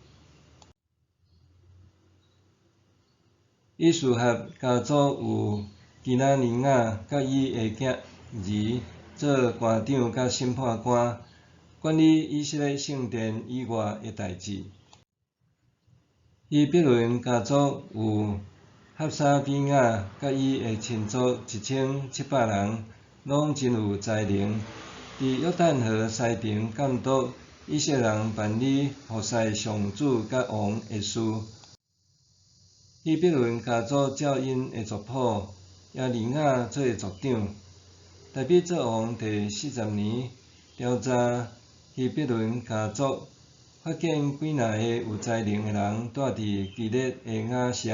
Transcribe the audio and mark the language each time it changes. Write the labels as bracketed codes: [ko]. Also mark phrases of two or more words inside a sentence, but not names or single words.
[nan] 以斯合家族有基拿尼亚甲伊的囝儿做官长甲审判官，管理以色列圣殿以外的代志。希伯伦家族有哈沙比亚甲伊的亲族1700人，拢真有才能，伫约旦河西边监督以色列人办理服侍上主甲王的事。希伯伦家族照因的族谱，亚利亚做族长。大比做王第40年，调查希伯伦家族，发现几若个有才能的人住伫基列的雅舍。